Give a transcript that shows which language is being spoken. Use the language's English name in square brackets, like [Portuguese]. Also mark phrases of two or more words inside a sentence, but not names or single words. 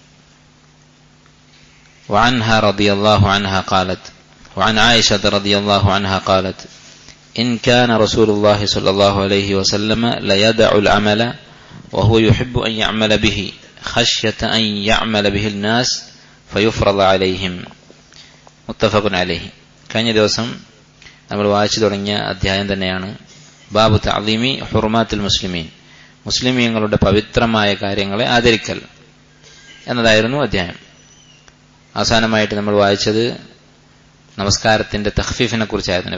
[Arabic] وعنها رضي الله عنها قالت: وعن عائشة رضي الله عنها قالت: إن كان رسول الله صلى الله عليه وسلم ليدع العمل وهو يحب أن يعمل به خشية أن يعمل به الناس فيفرض عليهم. متفق عليه. [Malayalam] കഴിഞ്ഞ ദിവസം നമ്മൾ വായിച്ചു തുടങ്ങിയ അധ്യായം തന്നെയാണ് ബാബു തഅ്ലീമി ഹുർമാത്തിൽ മുസ്ലിമീൻ, മുസ്ലിമീങ്ങളുടെ പവിത്രമായ കാര്യങ്ങളെ ആദരിക്കൽ എന്നതായിരുന്നു അധ്യായം. അവസാനമായിട്ട് നമ്മൾ വായിച്ചത് നമസ്കാരത്തിന്റെ തഖ്ഫീഫിനെ കുറിച്ചായിരുന്നു.